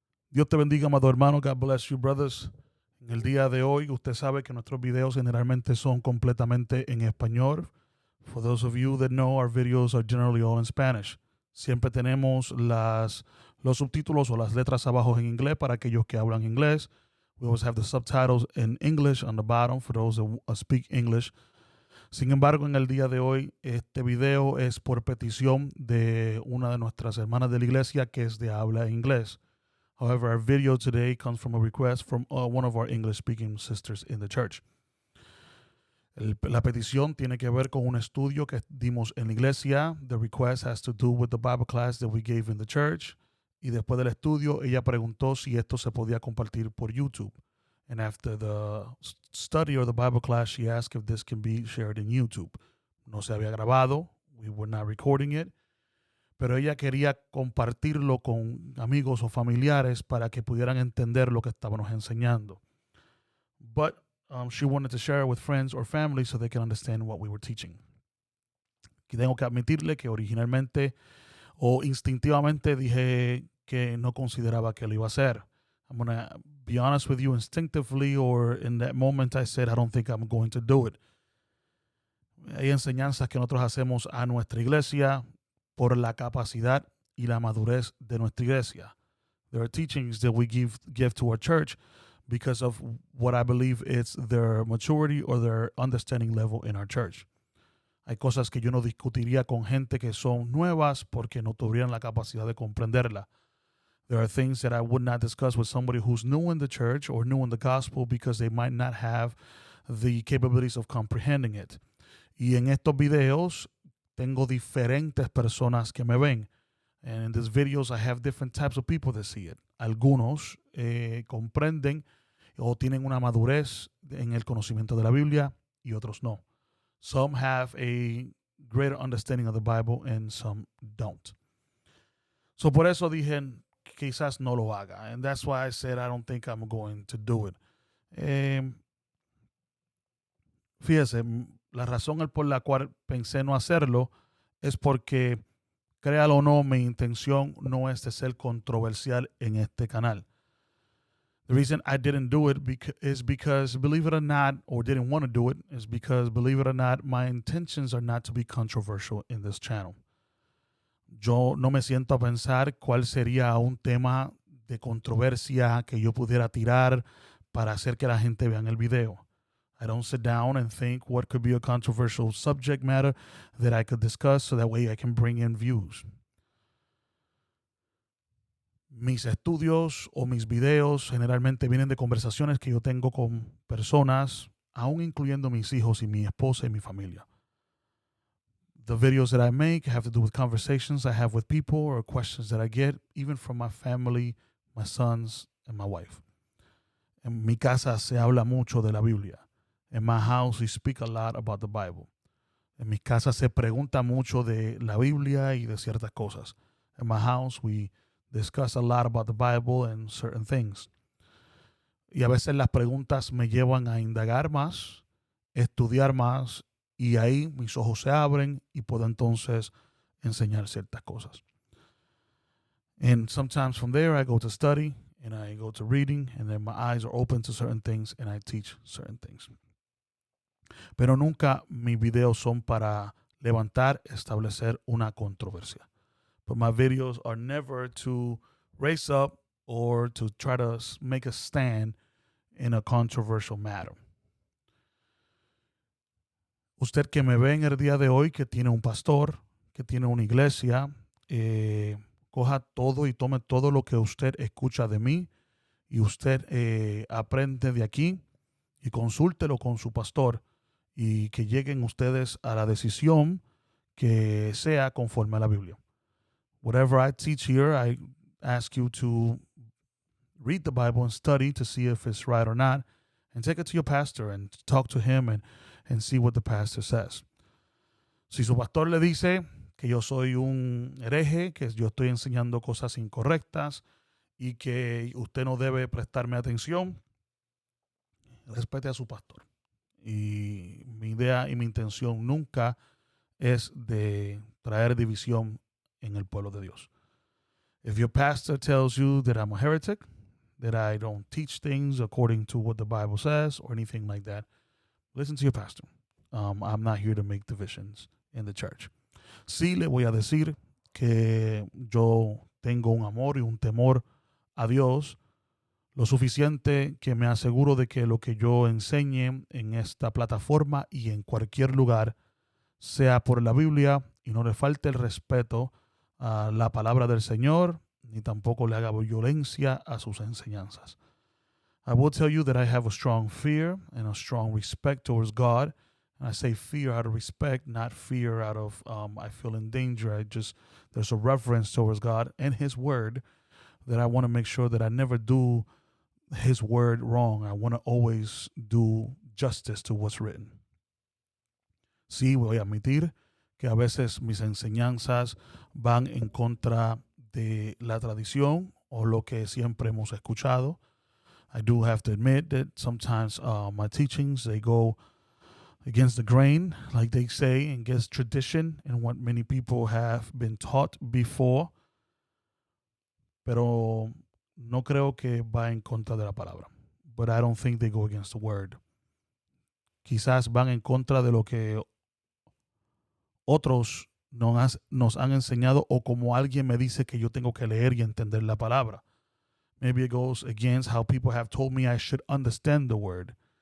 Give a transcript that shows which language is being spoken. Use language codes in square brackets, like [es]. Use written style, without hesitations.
[es] Dios te bendiga, amado hermano. [en] God bless you, brothers. [es] En el día de hoy, usted sabe que nuestros videos generalmente son completamente en español. [en] For those of you that know, our videos are generally all in Spanish. [es] Siempre tenemos los subtítulos o las letras abajo en inglés para aquellos que hablan inglés. [en] We always have the subtitles in English on the bottom for those that speak English. [es] Sin embargo, en el día de hoy, este video es por petición de una de nuestras hermanas de la iglesia que es de habla inglés. [en] However, our video today comes from a request from one of our English-speaking sisters in the church. [es] La petición tiene que ver con un estudio que dimos en la iglesia. [en] The request has to do with the Bible class that we gave in the church. [es] Y después del estudio, ella preguntó si esto se podía compartir por YouTube. [en] And after the study or the Bible class, she asked if this can be shared in YouTube. [es] No se había grabado. [en] We were not recording it. [es] Pero ella quería compartirlo con amigos o familiares para que pudieran entender lo que estábamos enseñando. [en] But she wanted to share it with friends or family so they can understand what we were teaching. [es] Y tengo que admitirle que originalmente o instintivamente dije que no consideraba que lo iba a hacer. [en] I'm going to be honest with you, instinctively or in that moment I said, I don't think I'm going to do it. [es] Hay enseñanzas que nosotros hacemos a nuestra iglesia por la capacidad y la madurez de nuestra iglesia. [en] There are teachings that we give to our church because of what I believe is their maturity or their understanding level in our church. [es] Hay cosas que yo no discutiría con gente que son nuevas porque no tuvieran la capacidad de comprenderla. [en] There are things that I would not discuss with somebody who's new in the church or new in the gospel because they might not have the capabilities of comprehending it. [es] Y en estos videos tengo diferentes personas que me ven. [en] And in these videos I have different types of people that see it. [es] Algunos comprenden o tienen una madurez en el conocimiento de la Biblia y otros no. [en] Some have a greater understanding of the Bible and some don't. [es] So por eso dije, quizás no lo haga. [en] And that's why I said I don't think I'm going to do it. [es] Fíjese, la razón por la cual pensé no hacerlo es porque, créalo o no, mi intención no es de ser controversial en este canal. [en] The reason I didn't do it is because, believe it or not, or didn't want to do it, is because, believe it or not, my intentions are not to be controversial in this channel. [es] Yo no me siento a pensar cuál sería un tema de controversia que yo pudiera tirar para hacer que la gente vea el video. [en] I don't sit down and think what could be a controversial subject matter that I could discuss so that way I can bring in views. [es] Mis estudios o mis videos generalmente vienen de conversaciones que yo tengo con personas, aún incluyendo mis hijos y mi esposa y mi familia. [en] The videos that I make have to do with conversations I have with people or questions that I get, even from my family, my sons, and my wife. [es] En mi casa se habla mucho de la Biblia. [en] In my house, we speak a lot about the Bible. [es] En mi casa se pregunta mucho de la Biblia y de ciertas cosas. [en] In my house, we discuss a lot about the Bible and certain things. [es] Y a veces las preguntas me llevan a indagar más, estudiar más, y ahí mis ojos se abren y puedo entonces enseñar ciertas cosas. [en] And sometimes from there I go to study and I go to reading and then my eyes are open to certain things and I teach certain things. [es] Pero nunca mis videos son para levantar, establecer una controversia. [en] But my videos are never to raise up or to try to make a stand in a controversial matter. [es] Usted que me ve en el día de hoy, que tiene un pastor, que tiene una iglesia, coja todo y tome todo lo que usted escucha de mí y usted aprende de aquí y consúltelo con su pastor y que lleguen ustedes a la decisión que sea conforme a la Biblia. [en] Whatever I teach here, I ask you to read the Bible and study to see if it's right or not, and take it to your pastor and talk to him and see what the pastor says. [es] Si su pastor le dice que yo soy un hereje, que yo estoy enseñando cosas incorrectas y que usted no debe prestarme atención, respete a su pastor. Y mi idea y mi intención nunca es de traer división en el pueblo de Dios. [en] If your pastor tells you that I'm a heretic, that I don't teach things according to what the Bible says or anything like that, listen to your pastor. I'm not here to make divisions in the church. [es] Sí le voy a decir que yo tengo un amor y un temor a Dios, lo suficiente que me aseguro de que lo que yo enseñe en esta plataforma y en cualquier lugar sea por la Biblia y no le falte el respeto a la palabra del Señor, ni tampoco le haga violencia a sus enseñanzas. [en] I will tell you that I have a strong fear and a strong respect towards God. And I say fear out of respect, not fear out of I feel in danger. There's a reverence towards God and His Word that I want to make sure that I never do His Word wrong. I want to always do justice to what's written. [es] Sí, voy a admitir que a veces mis enseñanzas van en contra de la tradición o lo que siempre hemos escuchado. [en] I do have to admit that sometimes my teachings, they go against the grain, like they say, and against tradition and what many people have been taught before. [es] Pero no creo que va en contra de la palabra. [en] But I don't think they go against the word. [es] Quizás van en contra de lo que otros nos han enseñado o como alguien me dice que yo tengo que leer y entender la palabra. [en] Maybe it goes against how people have told me I should understand the word.